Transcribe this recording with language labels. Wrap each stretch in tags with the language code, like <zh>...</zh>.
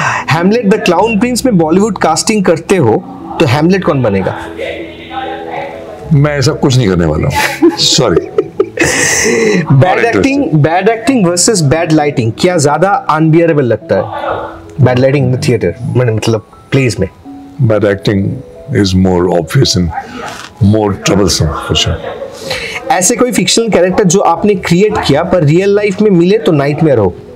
<hi>Hamlet the clown Prince में Bollywood casting करते हो तो हैमलेट कौन बनेगा? मैं ऐसा कुछ नहीं करने वाला हूँ. Sorry. Bad acting versus bad lighting क्या ज्यादा अनबियरेबल लगता है?</hi> <en>bad lighting in the theatre</en> <hi>मतलब</hi> <en>Place में. Bad acting is more obvious and more troublesome for sure.</en> <hi>ऐसे कोई फिक्शनल कैरेक्टर जो आपने क्रिएट किया पर रियल लाइफ में मिले तो नाइटमेयर हो?</hi>